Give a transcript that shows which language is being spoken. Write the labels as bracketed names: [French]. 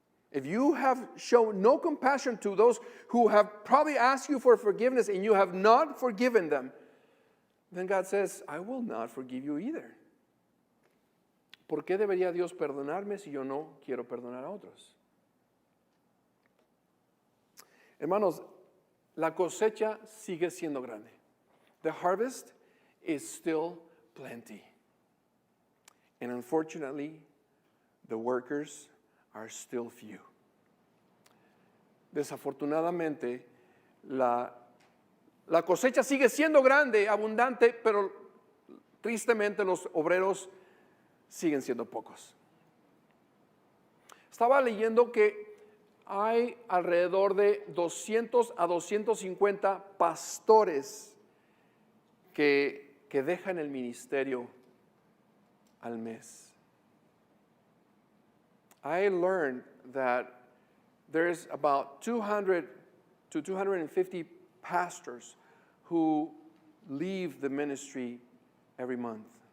[English] If you have shown no compassion to those who have probably asked you for forgiveness and you have not forgiven them, then God says, I will not forgive you either. [Spanish] ¿Por qué debería Dios perdonarme si yo no quiero perdonar a otros? Hermanos, la cosecha sigue siendo grande. [English] The harvest is still plenty. And unfortunately, the workers are still few. [Spanish] Desafortunadamente, la cosecha sigue siendo grande, abundante, pero tristemente los obreros siguen siendo pocos. Estaba leyendo que hay alrededor de 200 a 250 pastores que dejan el ministerio al mes. [English] I learned that there's about 200 to 250 pastors who leave the ministry every month.